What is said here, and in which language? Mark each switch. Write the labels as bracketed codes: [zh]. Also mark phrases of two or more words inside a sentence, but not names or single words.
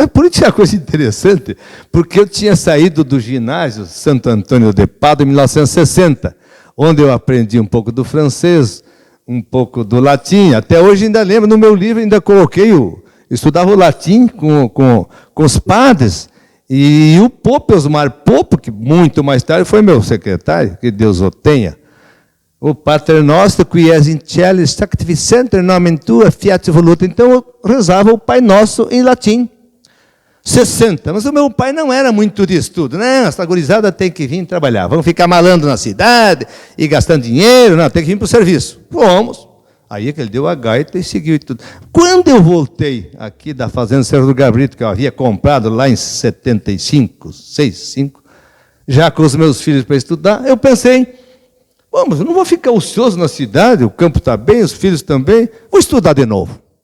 [pt] A política é uma coisa interessante, porque eu tinha saído do ginásio Santo Antônio de Pádua em 1960, onde eu aprendi um pouco do francês, um pouco do latim. Até hoje ainda lembro, no meu livro ainda coloquei, estudava o latim com os padres, e o Pope, Osmar Pope, que muito mais tarde foi meu secretário, que Deus o tenha, o [la] Pater Noster, qui es in cielo, sanctificenter nomen tua, fiat voluta. [pt] Então eu rezava o Pai Nosso em latim. 60, mas o meu pai não era muito de estudo. Não, essa gurizada tem que vir trabalhar. Vamos ficar malando na cidade e gastando dinheiro. Não, tem que vir para o serviço. Fomos. Aí é que ele deu a gaita e seguiu e tudo. Quando eu voltei aqui da fazenda Cerro do Gabrito, que eu havia comprado lá em 75, 65, já com os meus filhos para estudar, eu pensei, mas eu não vou ficar ocioso na cidade, o campo está bem, os filhos também, vou estudar de novo.